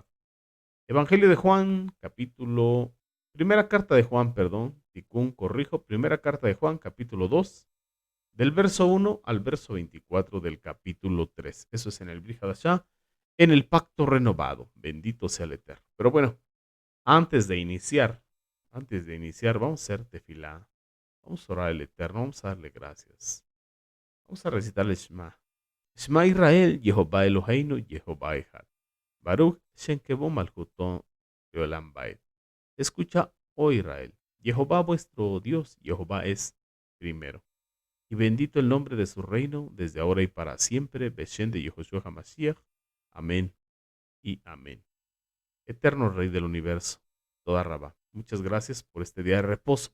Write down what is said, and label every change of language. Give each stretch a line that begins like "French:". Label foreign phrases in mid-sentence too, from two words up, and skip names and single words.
Spanish: Evangelio de Juan, primera carta de Juan, Tikkun, corrijo, primera carta de Juan, capítulo 2, del verso 1 al verso 24 del capítulo 3. Eso es en el
Hebrew: ברית חדשה,
Spanish: en el Pacto Renovado. Bendito sea el Eterno. Pero bueno, antes de iniciar, vamos a hacer tefilá. Vamos a orar al Eterno, vamos a darle gracias. Vamos a recitar el Shema.
Hebrew: שמע ישראל, יהוה אלוהינו, יהוה אחד. ברוך שם כבוד מלכותו לעולם ועד.
Spanish: Escucha, oh Israel, Jehová vuestro Dios, Jehová es primero. Y bendito el nombre de su reino, desde ahora y para siempre, Beshem de Yehoshua HaMashiach. Amén y amén. Eterno Rey del universo,
Hebrew: תודה רבה,
Spanish: muchas gracias por este día de reposo.